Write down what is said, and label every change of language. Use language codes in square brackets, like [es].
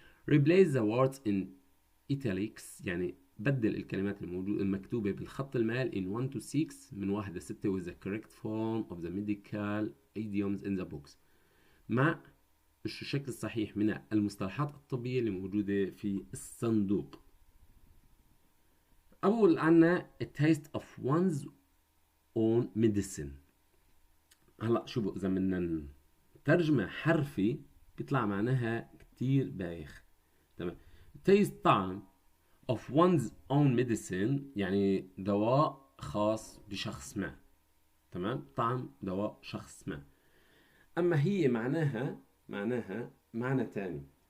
[en] replace the words in italics، [ar] يعني بدل الكلمات المكتوبة بالخط المائل [en] in 1 to 6 [ar] من 1 ل 6 [en] with the correct form of the medical idioms in the books، [ar] مع الشكل الصحيح من المصطلحات الطبية اللي موجودة في الصندوق. أول عنا [en] a taste of one's own medicine. [ar] هلا شوفوا إذا بدنا ترجمة حرفي بيطلع معناها كتير بايخ. تمام. taste طعم [en] of one's own medicine [ar] يعني دواء خاص بشخص ما. تمام. طعم دواء شخص ما. أما هي معناها معنى تاني.